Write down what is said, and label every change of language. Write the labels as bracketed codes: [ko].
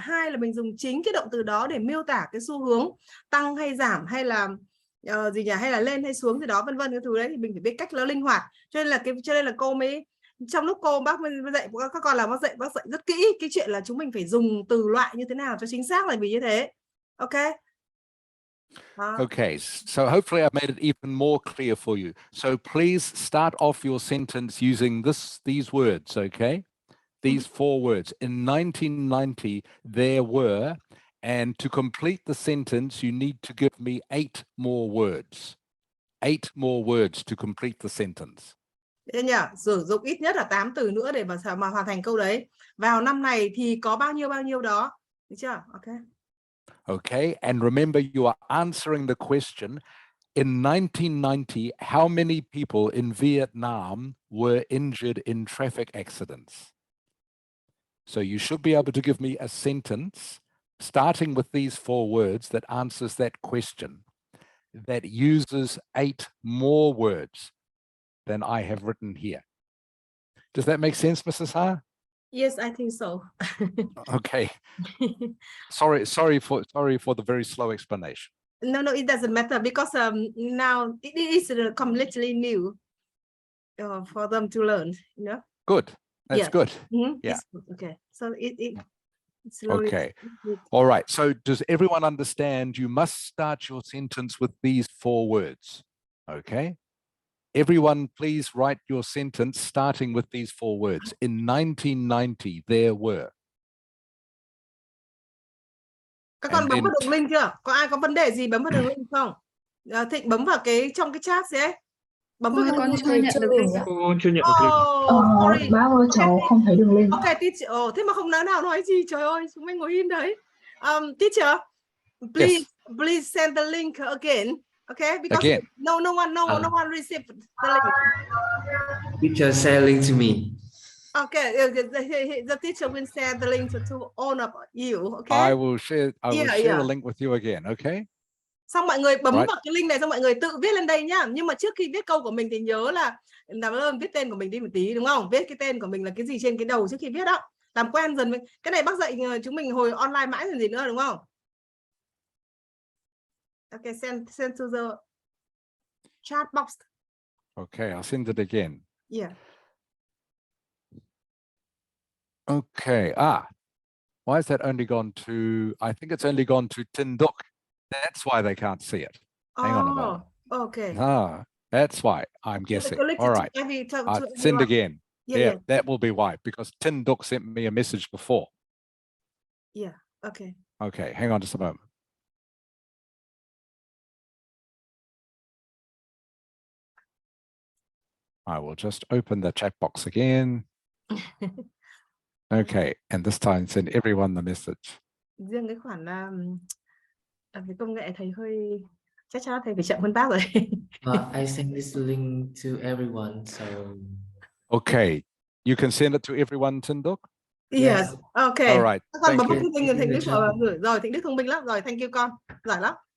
[vi] Hai là mình dùng chính cái động từ đó để miêu tả cái xu hướng tăng hay giảm, hay là gì nhỉ, hay là lên hay xuống gì đó, vân vân cái thứ đấy, thì mình phải biết cách nó linh hoạt. Cho nên là cô mới, trong lúc bác dạy các con là bác dạy rất kỹ cái chuyện là chúng mình phải dùng từ loại như thế nào cho chính xác, là vì như thế. [en] Okay. Okay, so hopefully I've made it even more clear for you. So please start off your sentence using these words, okay? These 4 words. In 1990, there were, and to complete the sentence, you need to give me 8 more words. 8 more words to complete the sentence. [vi] Thế nhỉ? Sử dụng ít nhất là 8 từ nữa để mà hoàn thành câu đấy. Vào năm này thì có bao nhiêu đó. Được chưa? Okay. [en] Okay, and remember you are answering the question, in 1990, how many people in Vietnam were injured in traffic accidents? So you should be able to give me a sentence starting with these 4 words that answers that question, that uses 8 more words than I have written here. Does that make sense, Mrs. Ha? Yes, I think so. Okay. Sorry for the very slow explanation. No, it doesn't matter, because now it is completely new for them to learn, you know. Good. That's good. Yeah. Good. Okay. So it's slowly. Okay. All right. So does everyone understand you must start your sentence with these 4 words? Okay. Everyone, please write your sentence starting with these 4 words. In 1990, there were. [vi] Các con bấm vào đường link chưa? Có ai có vấn đề gì bấm vào đường link không? Thịnh bấm vào trong cái chat gì ấy. Bấm vào con chưa nhận được link ạ. Con chưa nhận được link. Bác ơi, cháu không thấy đường link. [en] Ok, teacher. [vi] Thế mà không nào nói gì, trời ơi, chúng mình ngồi im đấy. [en] Teacher, please send the link again. Okay, because again. No one received the link. Teacher share link to me. Okay, the teacher will send the link to all of you. Okay. I will share the link with you again. Okay. [vi] Xong mọi người bấm vào cái link này, xong mọi người tự viết lên đây nhá. Nhưng mà trước khi viết câu của mình thì nhớ là viết tên của mình đi một tí, đúng không? Viết cái tên của mình là cái gì trên cái đầu trước khi viết đó. Làm quen dần với cái này, bác dạy chúng mình hồi online mãi rồi gì nữa, đúng không? [en] Okay, send to the chat box. Okay, I'll send it again. Yeah. Okay. Why has that only gone to, I think it's only gone to Tin Duc. That's why they can't see it. Hang on a moment. Okay. That's why I'm guessing. All right. Send again. Yeah, that will be why, because Tin Duc sent me a message before. Yeah, okay. Okay, hang on just a moment. I will just open the chat box again. Okay, and this time send everyone the message. [vi] Riêng cái khoản về công nghệ thầy hơi chắc chắn thầy phải chậm hơn bác rồi. [en] I send this link to everyone, so. Okay, you can send it to everyone, Tin Duc? Yes, okay. All right, [vi] Con [en] thank [vi] bấm [en] you. [vi] Thịnh Đức rồi, Thịnh Đức thông minh lắm rồi, [en] thank you [vi] con, giỏi lắm.